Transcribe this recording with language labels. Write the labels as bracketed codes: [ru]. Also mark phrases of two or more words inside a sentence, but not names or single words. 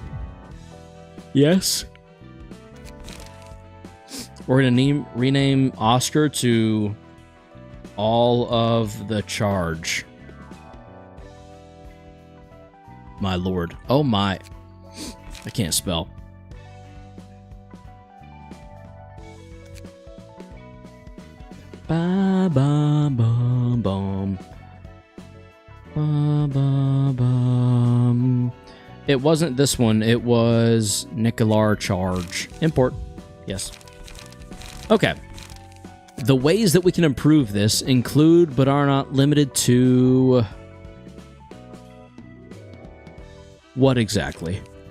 [en] Yes. We're going to rename Oscar to all of the charge. My lord. Oh my. I can't spell. Ba ba ba bum. Ba ba bum. It wasn't this one. It was Nicolar charge. Import. Yes. Okay. The ways that we can improve this include, but are not limited to... What exactly?